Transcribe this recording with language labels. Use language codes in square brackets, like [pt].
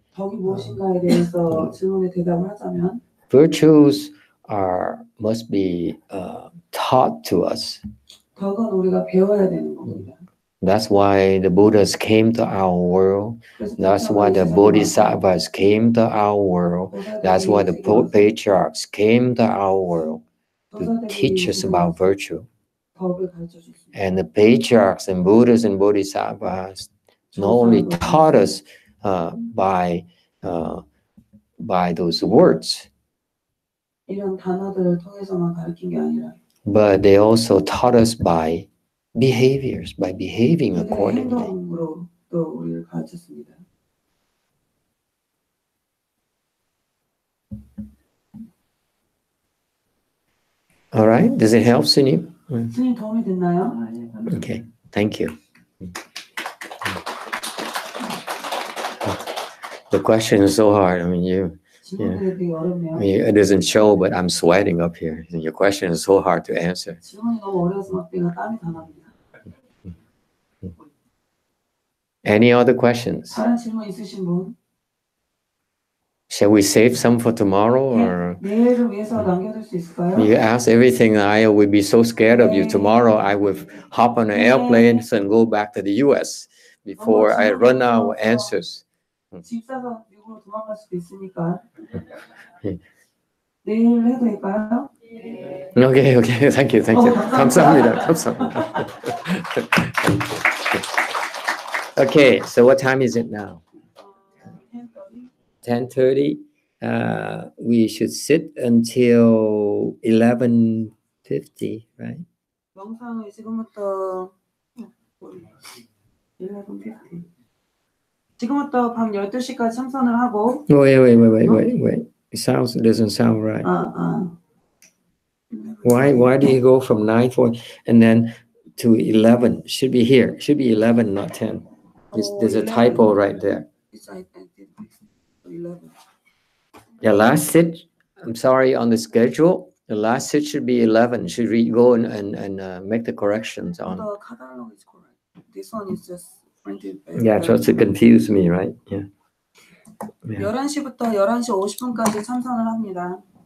[ko] 덕이 무엇인가에 대해서 질문에 대답을 하자면 [en] Virtues must be taught to us. [ko] 덕은 우리가 배워야 되는 겁니다. [en] That's why the Buddhas came to our world. That's why the Bodhisattvas came to our world. That's why the patriarchs came to our world to teach us about virtue. And the patriarchs and Buddhas and Bodhisattvas not only taught us by those words, [ko] 이런 단어들을 통해서만 가르친 게 아니라 [en] but they also taught us by behaviors, by behaving [ko] 그들의 [en] accordingly. [ko] 행동으로 또 우리를 가르쳤습니다. [en] All right, does it help, Sunim? [ko] 스님 도움이 됐나요? [en] Okay, thank you. The question is so hard. I mean, [ko] 질문들이 되게 어렵네요. [en] it doesn't show, but I'm sweating up here. Your question is so hard to answer. [ko] 질문이 너무 어려워서 막 내가 땀이 다 납니다. [en] Any other questions? [ko] 다른 질문 있으신 분? [en] Shall we save some for tomorrow, or [ko] 내일을 위해서 남겨둘 수 있을까요? [en] you ask everything? I would be so scared of you. Tomorrow, I would hop on an airplane and go back to the U.S. before I run out of answers. [ko] 집 사서 미국으로 도망갈 수도 있으니까 내일 해도 될까요? [en] Okay, thank you. [ko] 감사합니다. [en] Okay, so what time is it now? 10:30. We should sit until 11:50, right? [ko] 영상을 지금부터 11:50. 지금부터 밤 12시까지 참선을 하고 [en] Wait. It doesn't sound right. 아. Why do you go from 9:40 and then to 11? Should be here. Should be 11, not 10. There's a typo right there. It's I did 11. Yeah, last sit. I'm sorry, on the schedule, the last sit should be 11. Should we go and make the corrections on? The catalog is correct. This one is just printed. Yeah, just to confuse me, right? Yeah. [ko] 11시부터 11시 50분까지 참선을 합니다.